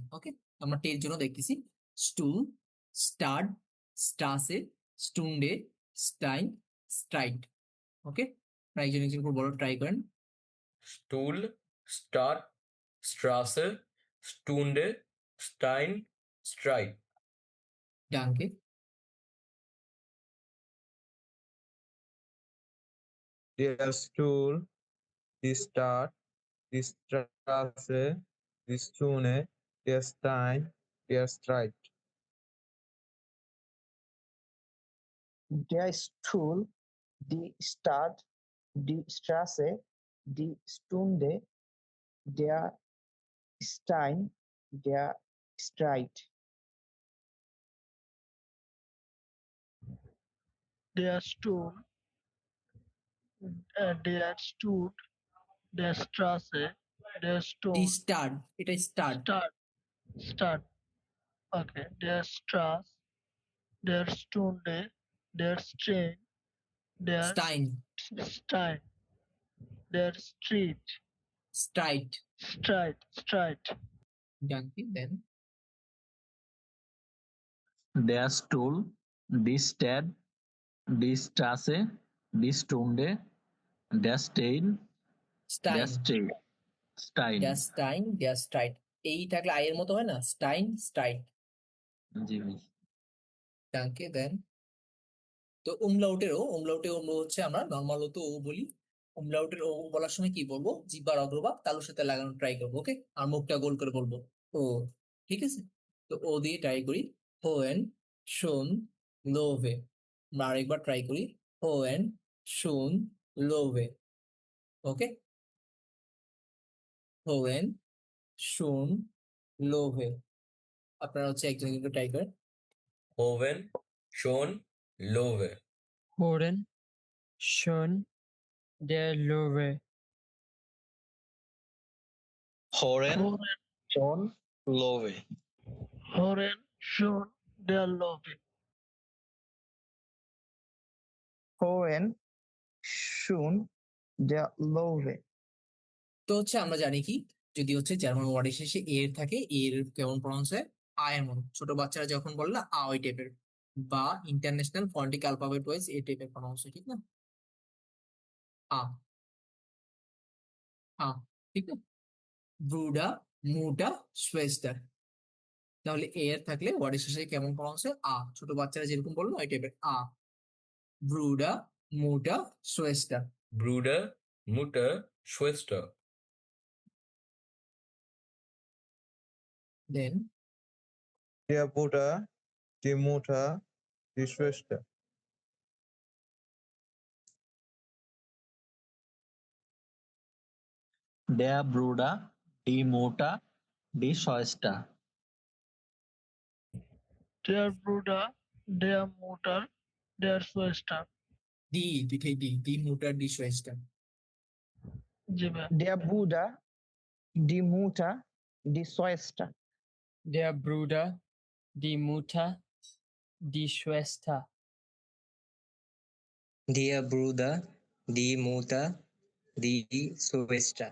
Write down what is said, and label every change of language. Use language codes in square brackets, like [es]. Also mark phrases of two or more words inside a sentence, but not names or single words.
[bn] ওকে, আমরা টের জন্য দেখতেছি [de] Stuhl, Stadt, Straße, Stunde, Stein, Streit. [bn] ওকে, আপনারা একজন একজন করে বড় ট্রাই করেন। [de] Stuhl, Stadt, Straße, Stunde, Stein, Streit. ডানকে। Der Stuhl, die Stadt, die Straße, die Stunde, der Stein, der Streit. Der Stuhl, die Stadt, die Straße, die Stunde, der Stein, der Streit. Der Stuhl, der Stuhl, der Straße, der ডি Stone, [bn] স্টার্ট, এটা স্টার্ট। [de] Start. Okay. Der Straß, der Stunde, der Strain, der স্টাইন, Stein, der Street, স্ট্রাইট। Streit. ডানকে। দেন Der Stuhl, die Stadt, die Straße, die Stunde, der Stein, der স্টাইন, Stein. Stein. das Stein, das Streit. [bn] এই থাকলে আই এর মতো হয় না, [de] Stein, Streit. [bn] জি ভাই। [de] ডানকে। [bn] দেন তো উমলাউটেরও আমরা হচ্ছে আমরা নর্মাল তো ও বলি। উমলাউটের ও বলার সময় কি বলবো, জিহ্বার অগ্রভাগ তালুর সাথে লাগানো ট্রাই করবো। ওকে, আর মুখটা গোল করে বলবো ও। ঠিক আছে, তো ও দিয়ে ট্রাই করি। [de] hören, schön, Löwe. [bn] আমরা আরেকবার ট্রাই করি। [de] hören, schön, Löwe. Okay, hören, schön, Löwe. [bn] আপনারা হচ্ছে একজন একজন ট্রাই করেন। [de] hören, schön, Löwe. Horen, schön, der Löwe. Horen, Horen, Schon, Love. Horen, Schon, der Löwe. Hohen, Schön, der Löwe. [bn] তো হচ্ছে আমরা জানি কি, যদি হচ্ছে জার্মান ওয়ার্ডের শেষে এর থাকে, এর কেমন প্রনাউন্স হয়, আয়ের মতো। ছোট বাচ্চারা যখন বলে না আ, ওই টাইপের, বা [en] International Phonetic Alphabet [bn] ওয়াইজ এই টাইপের প্রনাউন্স হয়। ঠিক না, আ, আ, ঠিক না। [de] Bruder, Mutter, Schwester. [bn] তাহলে এর থাকলে ওয়ার্ডের শেষে কেমন প্রনাউন্স হয়, আ। ছোট বাচ্চারা যেরকম বললো ওই টাইপের আ। [de] Bruder, Mutter, Schwester. Bruder, Mutter, Schwester. দেন Der Bruder, die Mutter, die Schwester. Der Bruder, die Mutter, die Schwester. Der Bruder, der Mutter, der Schwester. [bn] ডি, দুইটাই ডি, [de] die Mutter, die Schwester. [bn] জি ভাই। [de] Der Bruder, die Mutter, die Schwester. Der Bruder, die Mutter, die Schwester. Der Bruder, die Mutter, die Schwester.